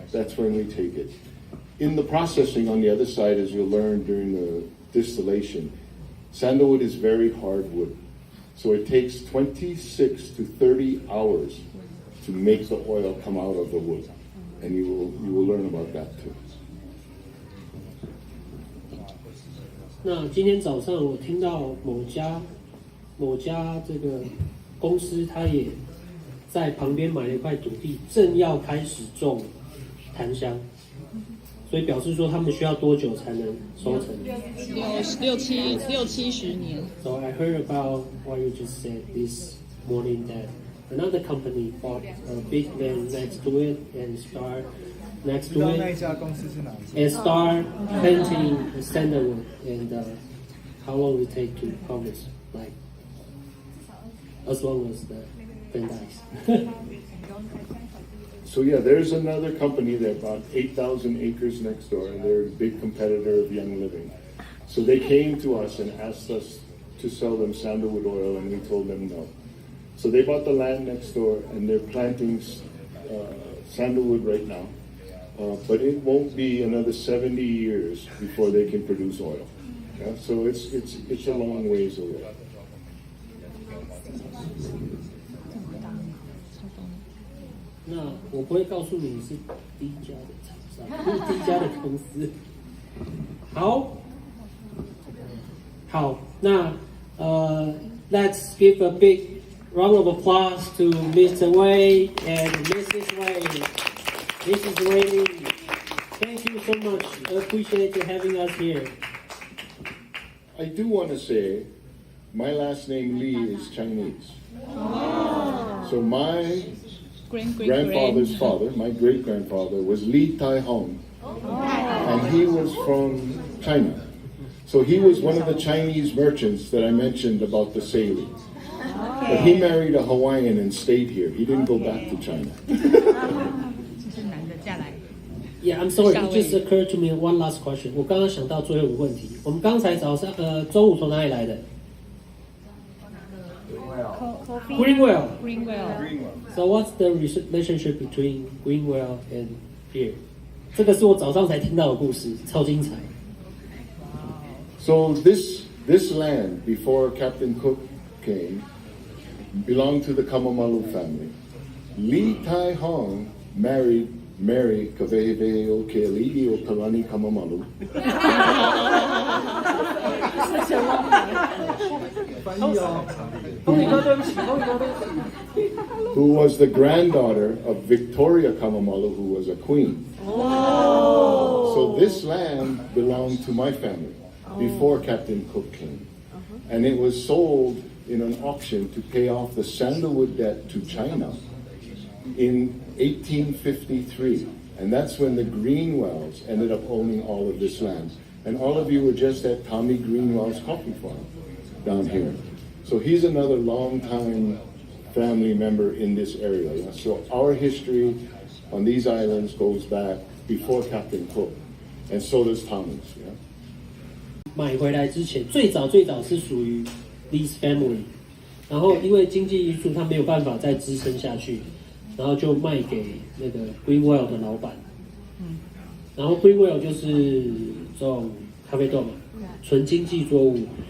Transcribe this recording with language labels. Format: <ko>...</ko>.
<en>That's when we take it. In the processing on the other side, as you'll learn during the distillation, sandalwood is very hard wood. So it takes 26 to 30 hours to make the oil come out of the wood. And you will learn about that too.</en> <zh>那今天早上我听到某家这个公司，他也在旁边买了一块土地，正要开始种檀香，所以表示说他们需要多久才能收成？60-70年。</zh> <en>So I heard about what you just said this morning that another company bought a big land next to it and start next to it and start planting sandalwood. And how long will it take to harvest? Like as long as the plant dies. So yeah, there's another company that bought 8,000 acres next door, and they're a big competitor of Young Living. So they came to us and asked us to sell them sandalwood oil, and we told them no. So they bought the land next door, and they're planting sandalwood right now. But it won't be another 70 years before they can produce oil. Yeah? So it's a long ways away.</en> <zh>那我不会告诉你是第一家的厂商，是第一家的公司。好，那</zh> <en>let's give a big round of applause to Mr. Wei and Mrs. Wei. Mrs. Wei, thank you so much. I appreciate you having us here. I do want to say, my last name Li is Chinese. So my grandfather's father, my great-grandfather, was Li Tai Hong. And he was from China. So he was one of the Chinese merchants that I mentioned about the sailing. Okay. But he married a Hawaiian and stayed here. He didn't go back to China. Yeah, I'm sorry. It just occurred to me one last question.</en> <zh>我刚刚想到最后一个问题。我们刚才早上中午从哪里来的 ？Greenwell.</zh> <en>So what's the relationship between Greenwell and here?</en> <zh>这个是我早上才听到的故事，超精彩。</zh> <en>So this land before Captain Cook came belonged to the Kamamalu family. Li Tai Hong married Mary Kaveheveo Keali'i o Kalani Kamamalu. Who was the granddaughter of Victoria Kamamalu, who was a queen. So this land belonged to my family before Captain Cook came. And it was sold in an auction to pay off the sandalwood debt to China in 1853. And that's when the Greenwells ended up owning all of this land. And all of you were just at Tommy Greenwell's coffee farm down here. So he's another long-time family member in this area. Yeah? So our history on these islands goes back before Captain Cook. And so does Tommy's. Yeah?</en> <zh>买回来之前，最早是属于 Lee's family， 然后因为经济因素，他没有办法再支撑下去，然后就卖给那个 Greenwell 的老板。然后 Greenwell 就是种咖啡豆嘛，纯经济作物。</zh>